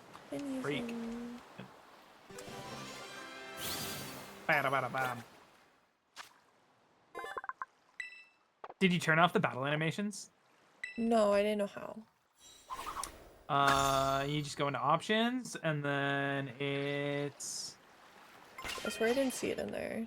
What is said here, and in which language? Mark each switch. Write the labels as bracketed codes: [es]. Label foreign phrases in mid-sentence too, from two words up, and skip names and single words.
[en] Freak. Anything. Ba-da-ba-da-bam. Did you turn off the battle animations? No, I didn't know how. You just go into options, and then it's... I swear I didn't see it in there.